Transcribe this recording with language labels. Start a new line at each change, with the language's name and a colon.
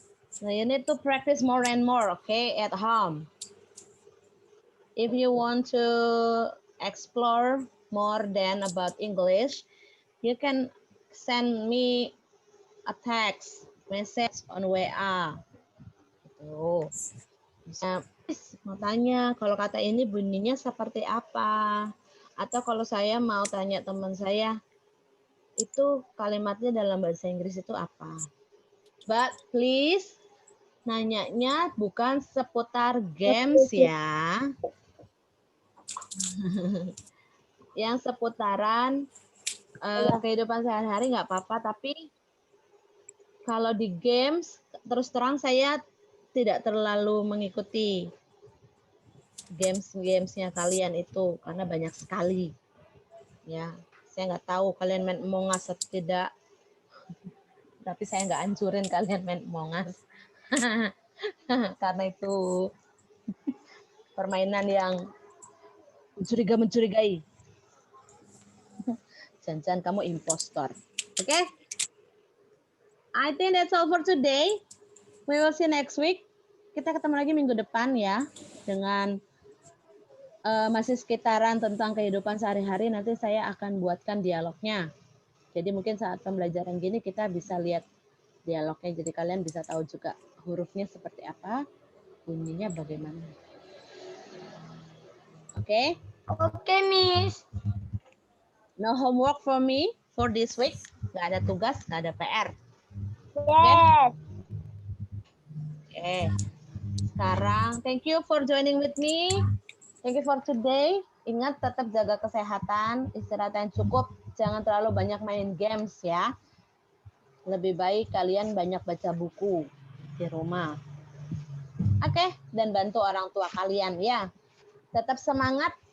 English: So you need to practice more and more, okay, at home. If you want to explore more than about English, you can send me a text message on WA.
Indonesian: Gitu. Bisa mau tanya kalau kata ini bunyinya seperti apa, atau kalau saya mau tanya teman saya itu kalimatnya dalam bahasa Inggris itu apa.
English: But please
Indonesian: nanyanya bukan seputar games ya. Yang seputaran kehidupan sehari-hari nggak apa-apa, tapi kalau di games terus terang saya tidak terlalu mengikuti gamesnya kalian itu karena banyak sekali. Ya, saya nggak tahu kalian main Among Us atau tidak, tapi saya nggak anjurin kalian main Among Us karena itu permainan yang mencurigai. Jangan-jangan kamu impostor. Oke? Okay?
English: I think that's all for today. We will see next week.
Indonesian: Kita ketemu lagi minggu depan ya. Dengan masih sekitaran tentang kehidupan sehari-hari. Nanti saya akan buatkan dialognya. Jadi mungkin saat pembelajaran gini kita bisa lihat dialognya. Jadi kalian bisa tahu juga hurufnya seperti apa. Bunyinya bagaimana. Oke? Okay? Oke, Miss.
English: No homework for me for this week.
Indonesian: Nggak ada tugas, nggak ada PR. Yes. Oke. Sekarang,
English: thank you for joining with me. Thank you for today.
Indonesian: Ingat tetap jaga kesehatan, istirahat yang cukup. Jangan terlalu banyak main games ya. Lebih baik kalian banyak baca buku di rumah. Oke, dan bantu orang tua kalian ya. Tetap semangat.